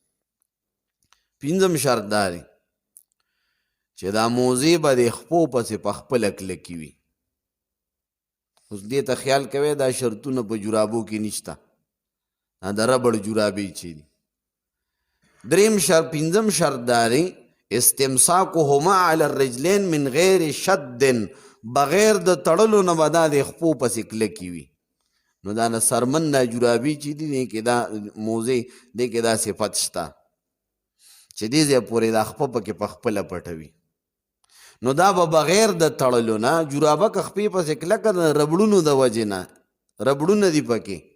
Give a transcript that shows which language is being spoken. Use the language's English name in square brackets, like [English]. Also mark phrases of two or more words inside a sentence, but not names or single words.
[Pashto] پنځم شرط دا دی چې دا موزې به د خپو پسې په خپله کلکې وي. اوس دې ته خیال کوئ دا شرطونه په جرابو کې نشته، دا د ربړ جرابې چې دي. دریم شرط پنځم شرط دا دی [Arabic] استمساکهما علی الرجلین من غیر شد، [Pashto] بغیر د تړلو نه به دا د خپو پسې کلکې وي. نو دا نه سرمن دا جرابې چې دي دې کې دا موزې دې کې دا صفت شته چې دې ځای پورې دا خپه پکې په خپله پټوي. نو دا به بغیر د تړلو نه جرابه که خپې پسې کلکه د ربړونو د وجې نه ربړونه دي پکې.